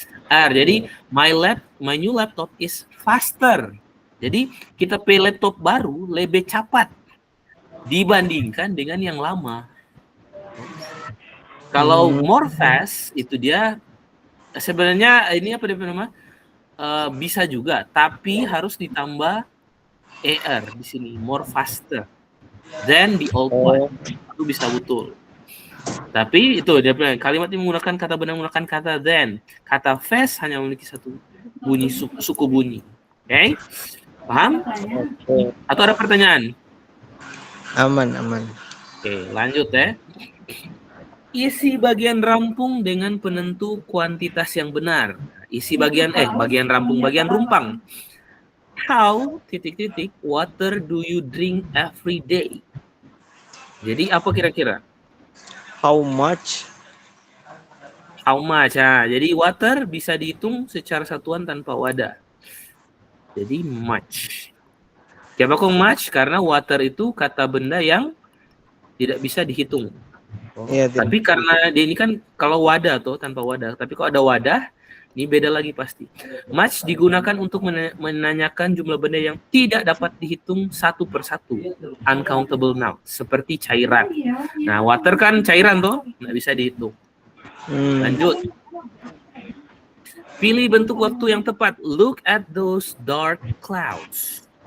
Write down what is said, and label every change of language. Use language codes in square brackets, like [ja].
[en] Jadi my new laptop is faster. [id] Jadi kita pilih laptop baru lebih cepat dibandingkan dengan yang lama. Kalau more fast itu dia sebenarnya ini apa dia nama? Bisa juga, tapi harus ditambah er di sini, [en] more faster than the old one. [id] Itu bisa betul. Tapi itu dia bilang kalimat ini menggunakan kata benar menggunakan kata than. Kata fast hanya memiliki satu bunyi suku bunyi. Oke? Paham? Atau ada pertanyaan? Aman. Oke, lanjut ya. Isi bagian rampung dengan penentu kuantitas yang benar. Isi bagian rampung, bagian rumpang. [en] How titik-titik water do you drink every day? [id] Jadi apa kira-kira? [en] How much? How much? [id] Nah, jadi water bisa dihitung secara satuan tanpa wadah. Jadi much. Kenapa kok much? Karena water itu kata benda yang tidak bisa dihitung. Iya, Tapi karena dia ini kan kalau wadah tuh tanpa wadah. Tapi kalau ada wadah, ini beda lagi pasti. Much digunakan untuk menanyakan jumlah benda yang tidak dapat dihitung satu persatu. Uncountable noun. Seperti cairan. Nah, water kan cairan tuh, nggak bisa dihitung. Lanjut. Pilih bentuk waktu yang tepat. [en] Look at those dark clouds.